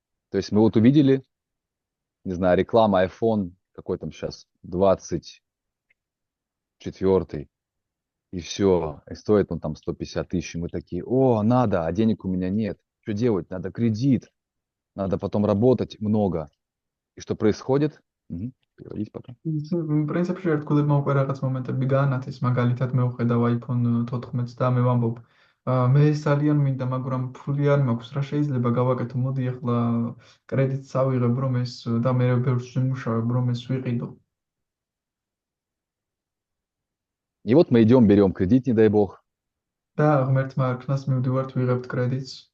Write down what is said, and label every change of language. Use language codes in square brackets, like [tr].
[ru] То есть мы вот увидели, не знаю, реклама iPhone, какой там сейчас, 24-й, и все, и стоит он там 150 тысяч, и мы такие, о, надо, а денег у меня нет. Что делать? Надо кредит, надо потом работать много. И что происходит? Переводить пока. [ka] პრინციპში ერთგულებმა უკვე რაღაც მომენტები გაანათეს, მაგალითად მე ვხედავ iPhone 14-ს და მე ვამბობ, მე ძალიან მინდა, მაგრამ ფული არ მაქვს, რა შეიძლება გავაკეთო? მოდი ახლა კრედიტს ავიღებ, რომ ეს და მე ბევრს ვიმუშავებ, რომ ეს ვიყიდო. [ru] И вот мы идем, берем кредит, не дай бог. [ka] და ღმერთმა არქნას მივდივართ, ვიღებთ კრედიტს.